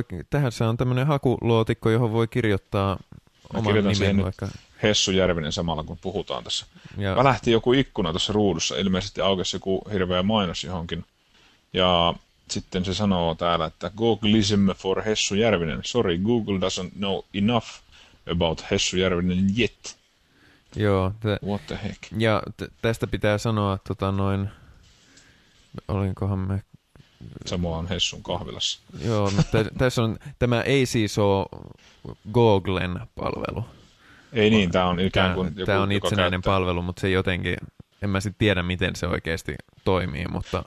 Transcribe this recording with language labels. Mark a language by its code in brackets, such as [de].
[fi] Tähän se on tämmöinen hakuluotikko, johon voi kirjoittaa oman nimen vaikka. Hessu Järvinen samalla, kun puhutaan tässä. Ja välähti joku ikkuna tuossa ruudussa, ilmeisesti aukesi joku hirveä mainos johonkin. Ja sitten se sanoo täällä, että googlism for Hessu Järvinen. [en] Sorry, Google doesn't know enough about Hessu Järvinen yet. [fi] Joo. [en] What the heck? [fi] Ja tästä pitää sanoa, olinkohan me. Samoa on Hessun kahvilassa. Joo, mutta tässä on, tämä ei siis ole Googlen palvelu. Ei niin, tämä on ikään kuin joku, tämä on itsenäinen palvelu, mutta se jotenkin, en mä sitten tiedä, miten se oikeasti toimii, mutta.